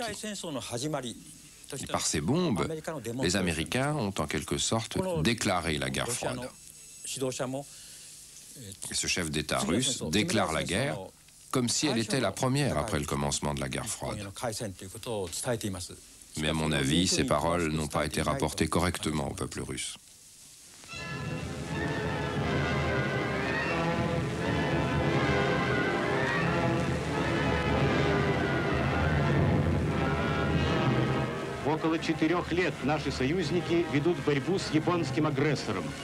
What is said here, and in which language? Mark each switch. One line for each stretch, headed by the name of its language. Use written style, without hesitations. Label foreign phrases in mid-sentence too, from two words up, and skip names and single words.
French: Et par ces bombes, les Américains ont en quelque sorte déclaré la guerre froide. Et ce chef d'État russe déclare la guerre comme si elle était la première après le commencement de la guerre froide. Mais à mon avis, ces paroles n'ont pas été rapportées correctement au peuple russe.
Russian: Около 4 лет наши союзники ведут борьбу с японским агрессором.